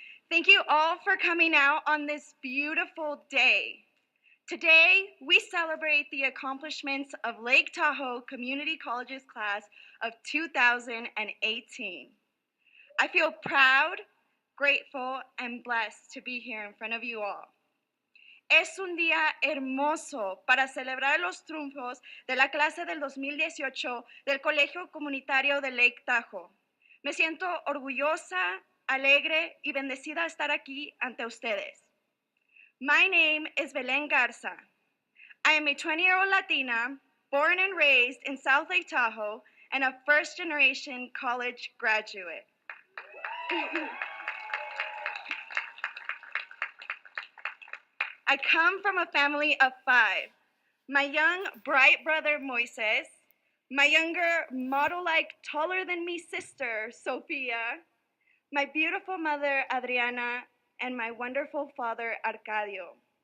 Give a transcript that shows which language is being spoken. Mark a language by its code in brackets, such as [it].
[en] Thank you all for coming out on this beautiful day. Today, we celebrate the accomplishments of Lake Tahoe Community College's class of 2018. I feel proud, grateful, and blessed to be here in front of you all. [es] Es un día hermoso para celebrar los triunfos de la clase del 2018 del Colegio Comunitario de Lake Tahoe. Me siento orgullosa, alegre y bendecida de estar aquí ante ustedes. [en] My name is Belen Garza. I am a 20-year-old Latina, born and raised in South Lake Tahoe, and a first-generation college graduate. I come from a family of 5. My young, bright brother, Moises, my younger, model-like, taller-than-me sister, Sophia, my beautiful mother, Adriana, and my wonderful father, Arcadio.